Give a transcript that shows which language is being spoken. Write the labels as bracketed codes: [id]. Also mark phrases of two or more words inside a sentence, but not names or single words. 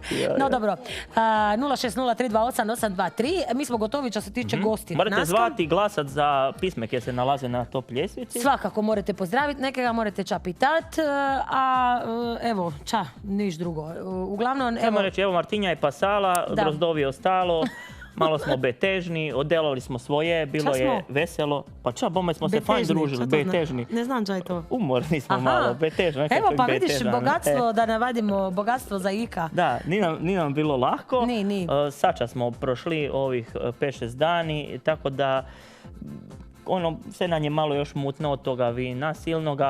[hr] No dobro, 060328823, mi smo gotovi što se tiče gosti. Morate zvati i glasat za pisme koje se nalaze na top ljestvici. Svakako morate pozdraviti, nekega morate ča pitat, a evo, niš drugo. Uglavnom, Samo reći, evo Martinja je pasala, Drozdovi je ostalo. Malo smo betežni, oddelali smo svoje, bilo je veselo. Pa bome smo se fajn družili, betežni. Ne znam čaj to. Umorni smo malo, betežni. Evo pa vidiš bogatstvo, da navadimo bogatstvo za Ika. Da, nije nam bilo lahko. Ni. Sača smo prošli ovih 5-6 dani, tako da sve nam je malo još mutno od toga vina silnoga.